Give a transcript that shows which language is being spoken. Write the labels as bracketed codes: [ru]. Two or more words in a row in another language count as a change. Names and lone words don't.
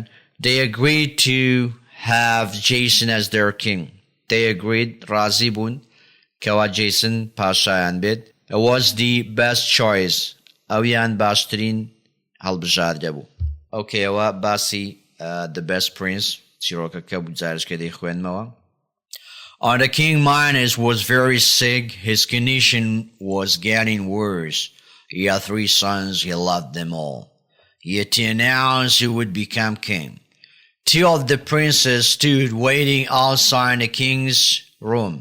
[en] They agreed to have Jason as their king. They agreed, [ckb] رازی بوون کەوا جیسن پاشایان بێت. [en] It was the best choice. [ckb] ئەویان باشترین هەڵبژاردە بوو. Okay, ئەوە باسی [en] the best prince [ckb] چیرۆکەکە بوو، جارشکە دەیخوێنمەوە. [en] The king Minos was very sick. His condition was getting worse. He had 3 sons. He loved them all. Yet he announced he would become king. 2 of the princes stood waiting outside the king's room.